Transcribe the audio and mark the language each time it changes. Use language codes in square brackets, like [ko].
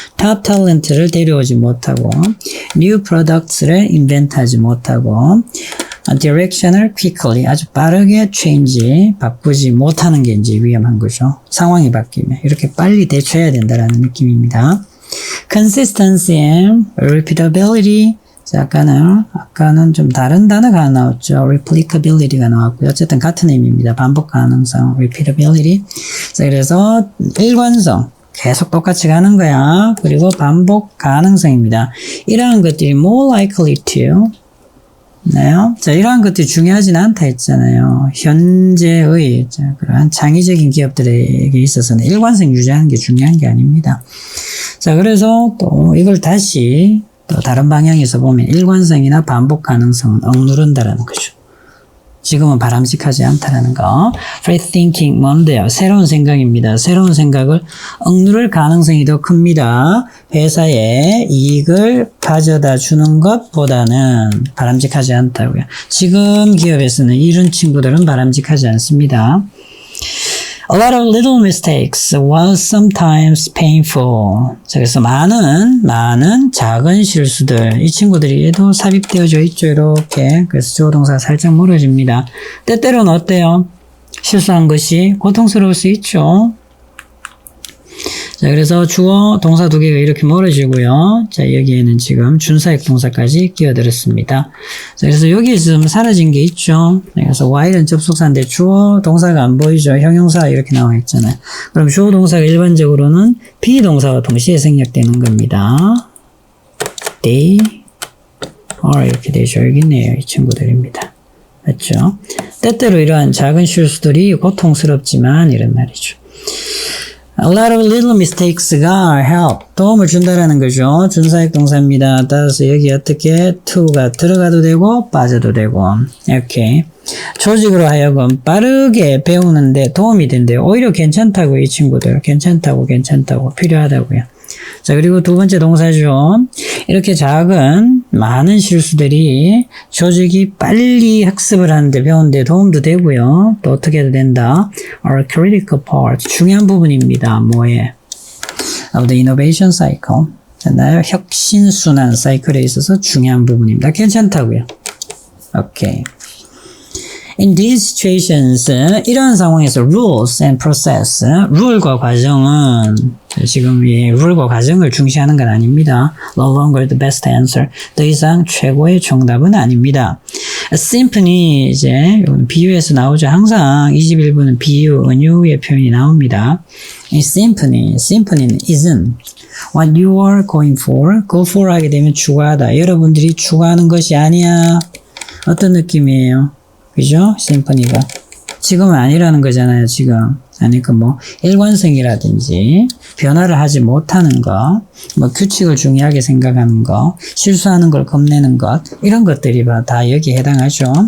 [ko] 탑 탤런트를 데려오지 못하고, [en] new products [ko] 를 인벤트하지 못하고, direction을 quickly, 아주 빠르게 바꾸지 못하는 게 이제 위험한 거죠. 상황이 바뀌면 이렇게 빨리 대처해야 된다라는 느낌입니다. [en] consistency and repeatability. [ko] 자, 아까는 좀 다른 단어가 하나 나왔죠. replicability가 나왔고요. 어쨌든 같은 의미입니다. 반복 가능성, repeatability. 자, 그래서 일관성, 계속 똑같이 가는 거야. 그리고 반복 가능성입니다. 이러한 것들이 [en] more likely to, [ko] 나요? 자, 이러한 것들이 중요하진 않다 했잖아요. 현재의 그러한 창의적인 기업들에게 있어서는 일관성 유지하는 게 중요한 게 아닙니다. 자, 그래서 또 이걸 다시 또 다른 방향에서 보면 일관성이나 반복 가능성은 억누른다라는 거죠. 지금은 바람직하지 않다라는 거. [en] Free thinking [ko] 뭔데요? 새로운 생각입니다. 새로운 생각을 억누를 가능성이 더 큽니다. 회사에 이익을 가져다 주는 것보다는 바람직하지 않다고요. 지금 기업에서는 이런 친구들은 바람직하지 않습니다. [en] A lot of little mistakes while sometimes painful. [ko] 자, 그래서 많은 작은 실수들. 이 친구들이 도 삽입되어져 있죠, 이렇게. 그래서 주어 동사가 살짝 멀어집니다. 때때로는 어때요? 실수한 것이 고통스러울 수 있죠. 자, 그래서 주어, 동사 두 개가 이렇게 멀어지고요. 자, 여기에는 지금 준사역 동사까지 끼어들었습니다. 자, 그래서 여기에 지금 사라진 게 있죠. 그래서 while은 접속사인데 주어, 동사가 안 보이죠. 형용사 이렇게 나와 있잖아요. 그럼 주어, 동사가 일반적으로는 비동사와 동시에 생략되는 겁니다. [en] They are [ko] 이렇게 되죠. 여기 있네요. 이 친구들입니다. 맞죠? 때때로 이러한 작은 실수들이 고통스럽지만 이런 말이죠. [en] A lot of little mistakes [ko] 가 help, 도움을 준다라는 거죠. 준사역 동사입니다. 따라서 여기 어떻게 to가 들어가도 되고 빠져도 되고 이렇게 조직으로 하여금 빠르게 배우는데 도움이 된대요. 오히려 괜찮다고 이 친구들. 괜찮다고 필요하다고요. 자, 그리고 두 번째 동사죠. 이렇게 작은 많은 실수들이 조직이 빨리 학습을 하는데 배우는데 도움도 되고요. 또 어떻게 해도 된다. [en] are critical part, [ko] 중요한 부분입니다. 뭐에? [en] of the innovation cycle. [ko] 나의 혁신순환 사이클에 있어서 중요한 부분입니다. 괜찮다고요. 오케이. [en] In these situations, [ko] 이러한 상황에서 [en] rules and process, [ko] 룰과 과정은 지금 이 룰과 과정을 중시하는 건 아닙니다. [en] No longer the best answer. [ko] 더 이상 최고의 정답은 아닙니다. Symphony 이제 비유에서 나오죠. 항상 21분은 비유, 은유의 표현이 나옵니다. [en] 이 symphony는 isn't what you are going for. [ko] go for 하게 되면 추구하다. 여러분들이 추구하는 것이 아니야. 어떤 느낌이에요? 그죠? 심포니가. 지금은 아니라는 거잖아요, 지금. 그러니까 뭐, 일관성이라든지, 변화를 하지 못하는 것, 뭐, 규칙을 중요하게 생각하는 것, 실수하는 걸 겁내는 것, 이런 것들이 다 여기에 해당하죠.